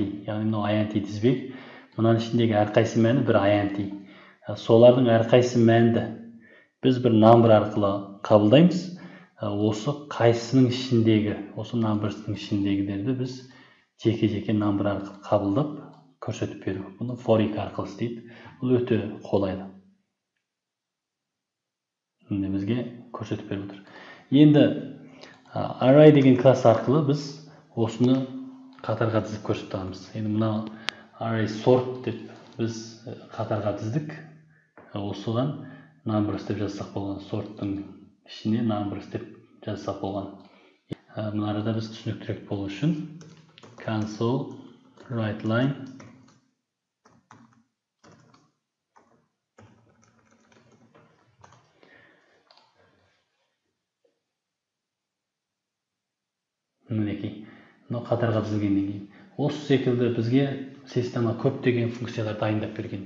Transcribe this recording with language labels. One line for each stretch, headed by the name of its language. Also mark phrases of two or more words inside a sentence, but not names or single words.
Kazakh: Яғни мынау int тізбек, мынаның ішіндегі әр қайсы мәні бір int. Солардың әр қайсы мәнді біз бір number арқылы қабылдаймыз. Осы қайсының ішіндегі, осы numbers'тың ішіндегілерді біз жеке-жеке number арқылы қабылдап көрсетіп беру. Бұны
English: for each
Kazakh: арқылы істейді. Бұл өте қолайлы. Енді бізге көрсетіп беріп отыр. Енді array деген класс арқылы біз осыны қатарға тізіп көрсетіп аламыз. Енді мына
English: array sort
Kazakh: деп біз қатарға тіздік. Осыған numbers деп жазсақ болған. Sort'тың ішіне numbers деп жазсақ болған. Мына арада біз түсініктірек болу үшін
English: console write line
Kazakh: мінекей. Мынау қатарға тізілгеннен кейін. Осы секілді бізге система көптеген функциялар дайындап берген.